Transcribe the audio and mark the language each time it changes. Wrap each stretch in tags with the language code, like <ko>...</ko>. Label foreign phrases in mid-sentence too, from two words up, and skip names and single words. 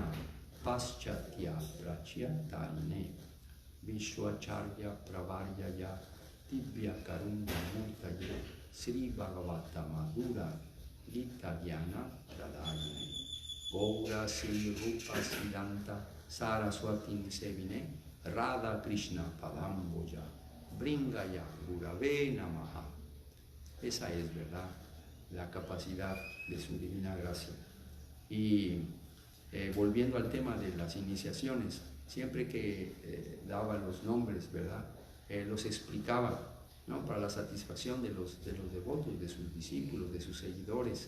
<sa>पाश्चात्य प्राच्य तैने विश्वाचार्य प्रवर्याय तिब्य करुणा मूर्तये श्री भागवत मधुर गीत ज्ञान प्रदायने गौर श्री रूप सिद्धान्त सरस्वती सेविने राधा कृष्ण पदाम्बोज ब्रिङ्गाय गुरवे नमः.</sa> <es>Esa es, ¿verdad?, la capacidad de su divina gracia. Y volviendo al tema de las iniciaciones, siempre que daba los nombres, ¿verdad? Los explicaba, ¿no? Para la satisfacción de los devotos, de sus discípulos, de sus seguidores.</es>